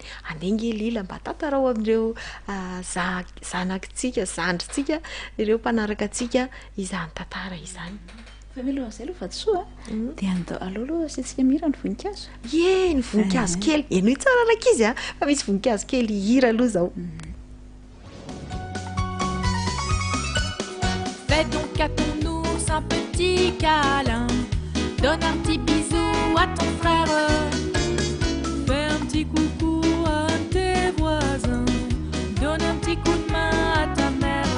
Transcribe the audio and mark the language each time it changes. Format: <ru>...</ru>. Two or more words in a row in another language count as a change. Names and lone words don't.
<mg>Andengy lila mba tantarao amin'ireo zanakitsika zandritsika ireo mpanaraka antsika izany tantara izany. Fa miloha izay aloha vatosoa dia aloha asitsika mihira ny voninkazo. Ny voninkazo kely eno tsara rak'izy fa misy voninkazo kely hira aloha zao.</mg> <fr>Fais donc à ton ours un petit câlin, donne un petit bisou à ton frère, fais un petit coucou à tes voisins, donne un petit coup de main à ta mère.</fr>